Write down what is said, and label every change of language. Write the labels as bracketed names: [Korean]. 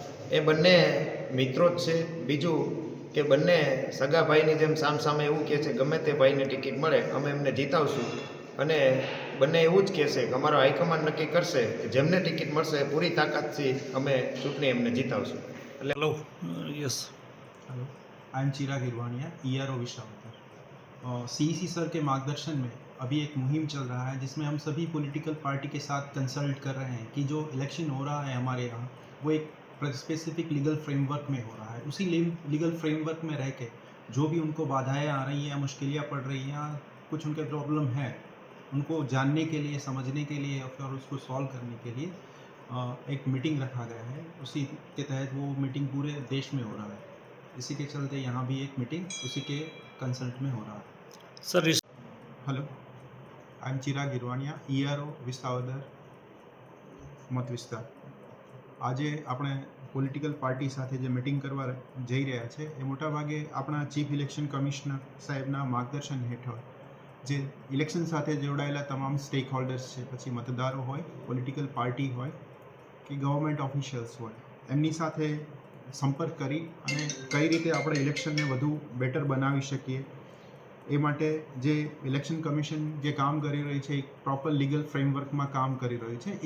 [Gujarati] એ બંને મિત્રો જ છે. બીજું કે બંને સગા ભાઈની જેમ સામસામે એવું કહે છે ગમે તે ભાઈને ટિકિટ મળે અમે એમને જીતાવશું, અને બંને એવું જ કહેશે કે અમારો હાઈકમાન્ડ નક્કી કરશે કે જેમને ટિકિટ મળશે પૂરી તાકાતથી અમે ચૂંટણી એમને જીતાવશું. એટલે [English] Hello, yes, hello, I am Chirag Hirvania, ERO Visavadar. [Hindi] CEC sir के मार्गदर्शन में अभी एक मुहिम चल रहा है जिसमें हम सभी पॉलिटिकल पार्टी के साथ कंसल्ट कर रहे हैं कि जो इलेक्शन हो रहा है हमारे यहाँ वो एक स्पेसिफिक लीगल फ्रेमवर्क में हो रहा है। उसी लीगल फ्रेमवर्क में रह के जो भी उनको बाधाएं आ रही हैं, मुश्किलें पड़ रही हैं, कुछ उनके प्रॉब्लम है, उनको जानने के लिए, समझने के लिए और उसको सॉल्व करने के लिए एक मीटिंग रखा गया है। उसी के तहत वो मीटिंग पूरे देश में हो रहा है। इसी के चलते यहाँ भी एक मीटिंग उसी के कंसल्ट में हो रहा है। Sir [English] hello, I am Chirag Hirwania, ERO Visavadar [Hindi] मत विस्तार। [Gujarati] આજે આપણે પોલિટિકલ પાર્ટી સાથે જે મિટિંગ કરવા જઈ રહ્યા છે એ મોટાભાગે આપણા ચીફ ઇલેક્શન કમિશનર સાહેબના માર્ગદર્શન હેઠળ જે ઇલેક્શન સાથે જોડાયેલા તમામ સ્ટેક હોલ્ડર્સ છે, પછી મતદારો હોય, પોલિટિકલ પાર્ટી હોય કે ગવર્મેન્ટ ઓફિશિયલ્સ હોય, એમની સાથે સંપર્ક કરી અને કઈ રીતે આપણે ઇલેક્શનને વધુ બેટર બનાવી શકીએ એ માટે જે ઇલેક્શન કમિશન જે કામ કરી રહી છે, એક પ્રોપર લીગલ ફ્રેમવર્કમાં કામ કરી રહ્યું છે.